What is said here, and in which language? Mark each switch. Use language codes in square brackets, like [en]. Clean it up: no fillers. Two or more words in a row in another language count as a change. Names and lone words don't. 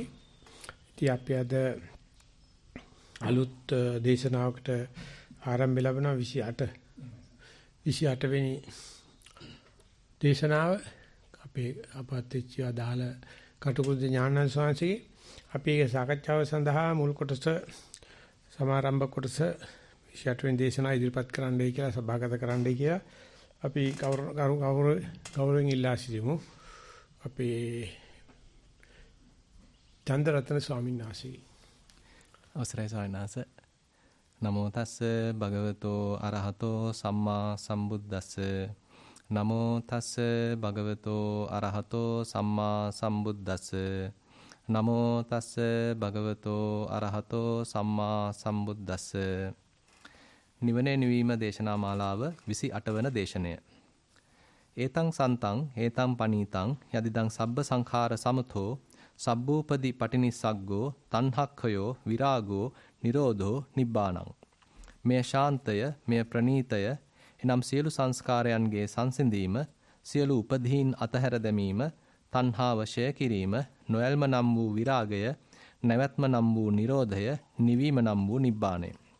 [si] ඉතින් අපි අද අලුත් දේශනාවකට ආරම්භ ලැබෙනවා 28 වෙනි දේශනාව අපේ අපත්‍ච්ච අදාළ කටුකුරුද ඥානන්ද ස්වාමීන්ගේ අපි ඒක සාකච්ඡාව සඳහා මුල් කොටස සමාරම්භ කොටස 28 වෙනි දේශනාව ඉදිරිපත් කරන්නයි කියලා සභාගත කරන්නයි කියලා අපි ගෞරවයෙන් ඉල්ලා සිටිමු. අපේ චන්දරත්න ස්වාමීන් වහන්සේ අවසරයි ස්වාමීන් වහන්සේ. [pi] නමෝ තස්ස භගවතෝ අරහතෝ සම්මා සම්බුද්දස්ස. නමෝ තස්ස භගවතෝ අරහතෝ සම්මා සම්බුද්දස්ස. නමෝ තස්ස භගවතෝ අරහතෝ සම්මා සම්බුද්දස්ස. [si] නිවනේ නිවීම දේශනා මාලාව 28 වන දේශනය. [pi] ඒතං සන්තං හේතං පනීතං යදිදං සබ්බ සංඛාර සමතෝ සබ්බූපදී පටිනිස්සග්ගෝ තණ්හක්ඛයෝ විරාගෝ නිරෝධෝ නිබ්බාණං. [si] මෙය ශාන්තය, මෙය ප්‍රණීතය, එනම් සියලු සංස්කාරයන්ගේ සංසිඳීම, සියලු උපදීන් අතහැර දැමීම, තණ්හාව ෂය කිරීම, නොයල්ම නම් වූ විරාගය, නැවැත්ම නම් වූ නිරෝධය, නිවීම නම් වූ නිබ්බාණය.